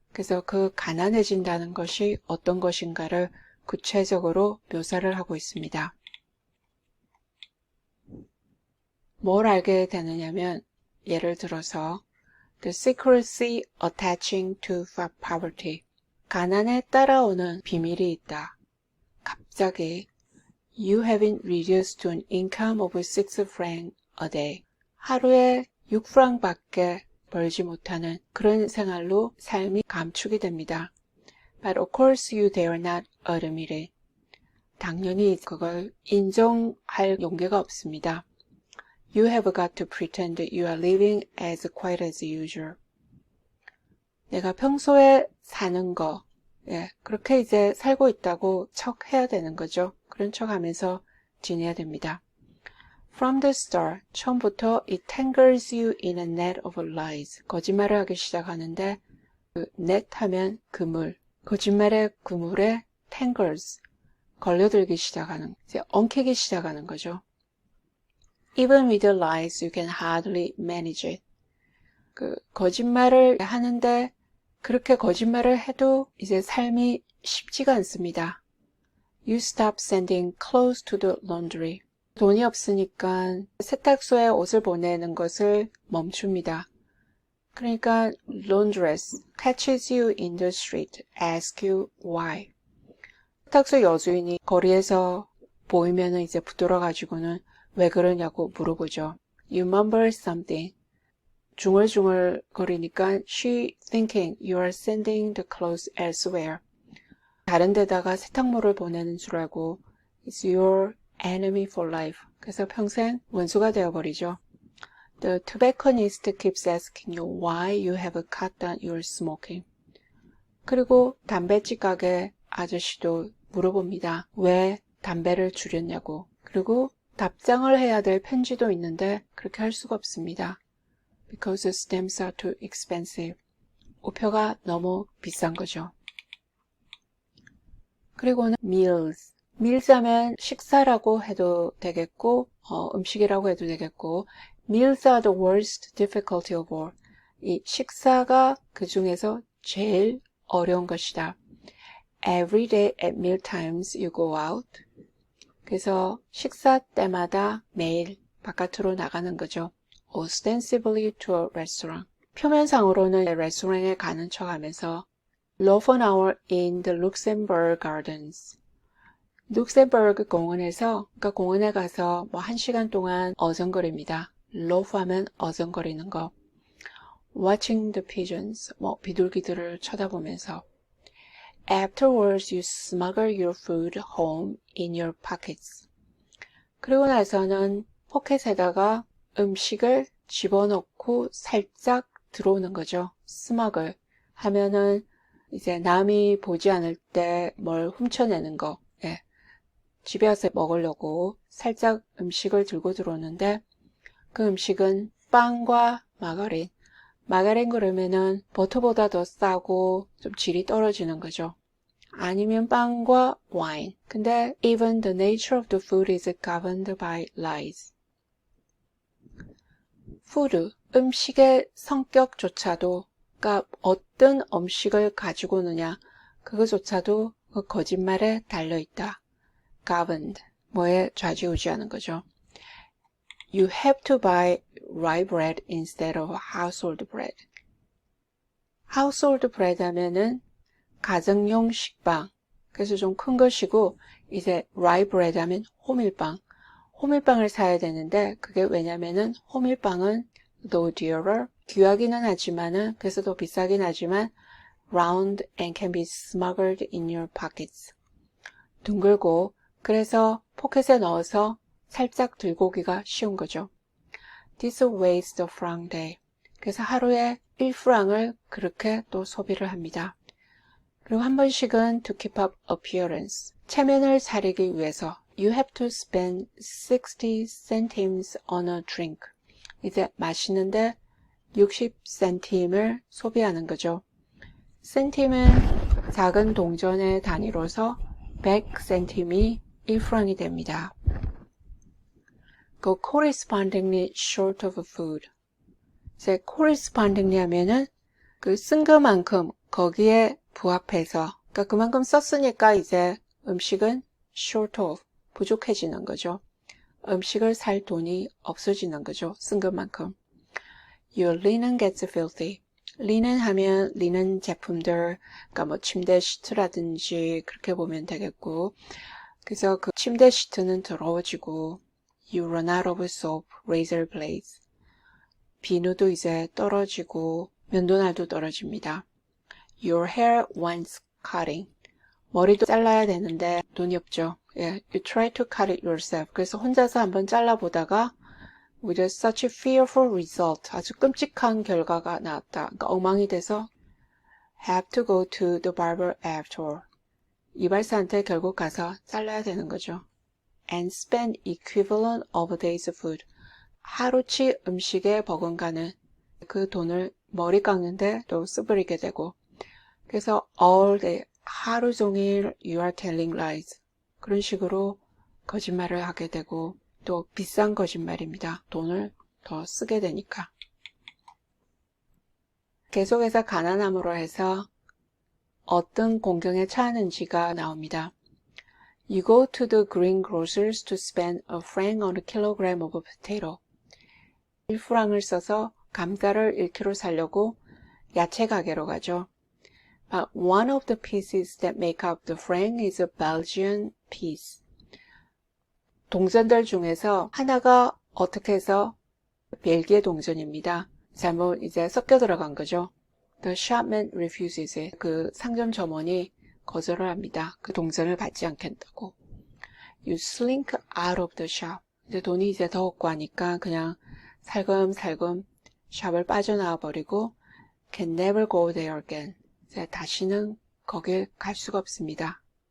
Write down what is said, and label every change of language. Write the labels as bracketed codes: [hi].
[ko] 그래서 그 가난해진다는 것이 어떤 것인가를 구체적으로 묘사를 하고 있습니다. 뭘 알게 되느냐면, 예를 들어서 [en] The secrecy attaching to poverty. [ko] 가난에 따라오는 비밀이 있다. [en] 갑자기 You have been reduced to an income of 6 francs a day. [ko] 하루에 6프랑밖에 벌지 못하는 그런 생활로 삶이 감축이 됩니다. [en] But of course you dare not admit it. [ko] 당연히 그걸 인정할 용기가 없습니다. [en] You have got to pretend that you are living as quite as usual. [ko] 내가 평소에 사는 거, 그렇게 이제 살고 있다고 척해야 되는 거죠. 그런 척 하면서 지내야 됩니다. [en] From the start, [ko] 처음부터 [en] it tangles you in a net of lies. [ko] 거짓말을 하기 시작하는데 그 net 하면 그물, 거짓말의 그물에 tangles, 걸려들기 시작하는, 이제 엉키기 시작하는 거죠. [en] Even with the lies, you can hardly manage it. [ko] 그 거짓말을 하는데 그렇게 거짓말을 해도 이제 삶이 쉽지가 않습니다. [en] You stop sending clothes to the laundry. [ko] 돈이 없으니까 세탁소에 옷을 보내는 것을 멈춥니다. 그러니까 [en] laundress catches you in the street, asks you why. [ko] 세탁소 여주인이 거리에서 보이면 이제 붙들어가지고는 왜 그러냐고 물어보죠. [en] You mumble something. [ko] 중얼중얼 거리니까 [en] she thinking you are sending the clothes elsewhere. [ko] 다른 데다가 세탁물을 보내는 줄 알고 [en] it's your enemy for life. [ko] 그래서 평생 원수가 되어버리죠. [en] The tobacconist keeps asking you why you have cut down your smoking. [ko] 그리고 담배집 가게 아저씨도 물어봅니다. 왜 담배를 줄였냐고. 그리고 답장을 해야 될 편지도 있는데 그렇게 할 수가 없습니다. [en] Because stamps are too expensive. [ko] 우표가 너무 비싼 거죠. 그리고는 meals. meals 하면 식사라고 해도 되겠고 음식이라고 해도 되겠고 [en] meals are the worst difficulty of all. [ko] 이 식사가 그 중에서 제일 어려운 것이다. [en] Every day at meal times you go out. [ko] 그래서 식사 때마다 매일 바깥으로 나가는 거죠. [en] Ostensibly to a restaurant. [ko] 표면상으로는 레스토랑에 가는 척하면서 [en] loaf an hour in the Luxembourg Gardens. [ko] 룩셈버그 공원에서, 그러니까 공원에 가서 뭐 1시간 동안 어정거립니다. loaf 하면 어정거리는 거. [en] Watching the pigeons, [ko] 뭐 비둘기들을 쳐다보면서. [en] Afterwards, you smuggle your food home in your pockets. [ko] 그리고 나서는 포켓에다가 음식을 집어넣고 살짝 들어오는 거죠. smuggle 하면은 이제 남이 보지 않을 때 뭘 훔쳐내는 거. 집에 와서 먹으려고 살짝 음식을 들고 들어오는데 그 음식은 빵과 마가린. 마가린 그러면은 버터보다 더 싸고 좀 질이 떨어지는 거죠. 아니면 빵과 와인. 근데 [en] even the nature of the food is governed by lies. [ko] food, 음식의 성격조차도, 그러니까 어떤 음식을 가지고 오느냐, 그거조차도 그 거짓말에 달려있다. governed, 뭐에 좌지우지하는 거죠. [en] You have to buy rye bread instead of household bread. [ko] household bread 하면은 가정용 식빵. 그래서 좀 큰 것이고, 이제 rye bread 하면 호밀빵. 호밀빵을 사야 되는데, 그게 왜냐면은 호밀빵은 [en] though dearer, [ko] 귀하기는 하지만은, 그래서 더 비싸긴 하지만, [en] round and can be smuggled in your pockets. [ko] 둥글고, 그래서 포켓에 넣어서 살짝 들고 오기가 쉬운 거죠. [en] This wastes the franc day. [ko] 그래서 하루에 1프랑을 그렇게 또 소비를 합니다. 그리고 한 번씩은 [en] to keep up appearance. [ko] 체면을 차리기 위해서 [en] You have to spend 60 centimes on a drink. [ko] 이제 마시는데 60센tim을 소비하는 거죠. 센tim은 작은 동전의 단위로서 100센tim이 1프랑이 됩니다. [en] 그 correspondingly short of food. [ko] 이제 correspondingly 하면은 그 쓴 것만큼 거기에 부합해서, 그러니까 그만큼 썼으니까 이제 음식은 short of, 부족해지는 거죠. 음식을 살 돈이 없어지는 거죠. 쓴 것만큼. [en] Your linen gets filthy. [ko] 리넨 하면 리넨 제품들, 그러니까 뭐 침대 시트라든지 그렇게 보면 되겠고, 그래서 그 침대 시트는 더러워지고, [en] You run out of soap, razor blades. [ko] 비누도 이제 떨어지고 면도날도 떨어집니다. [en] Your hair wants cutting. [ko] 머리도 잘라야 되는데 돈이 없죠. [en] You try to cut it yourself. [ko] 그래서 혼자서 한번 잘라보다가 [en] with such a fearful result. [ko] 아주 끔찍한 결과가 나왔다. 그러니까 엉망이 돼서 [en] have to go to the barber after. [ko] 이발사한테 결국 가서 잘라야 되는 거죠. [en] And spend equivalent of a day's food. [ko] 하루치 음식에 버금가는 그 돈을 머리 깎는데 또 쓰부리게 되고, 그래서 [en] all day, [ko] 하루 종일 [en] you are telling lies. [ko] 그런 식으로 거짓말을 하게 되고, 또 비싼 거짓말입니다. 돈을 더 쓰게 되니까. 계속해서 가난함으로 해서 어떤 공경에 처하는지가 나옵니다. [en] You go to the greengrocers to spend a franc on a kilogram of potato. [ko] 1프랑을 써서 감자를 1kg 사려고 야채 가게로 가죠. [en] But one of the pieces that make up the franc is a Belgian piece. [ko] 동전들 중에서 하나가 어떻게 해서 벨기에 동전입니다. 잘못 이제 섞여 들어간 거죠. [en] The shopman refuses it. [ko] 그 상점 점원이 거절을 합니다. 그 동전을 받지 않겠다고. [en] You slink out of the shop. [ko] 이제 돈이 이제 더 없고 하니까 그냥 살금살금 샵을 빠져나와 버리고 [en] can never go there again. [ko] 이제 다시는 거길 갈 수가 없습니다.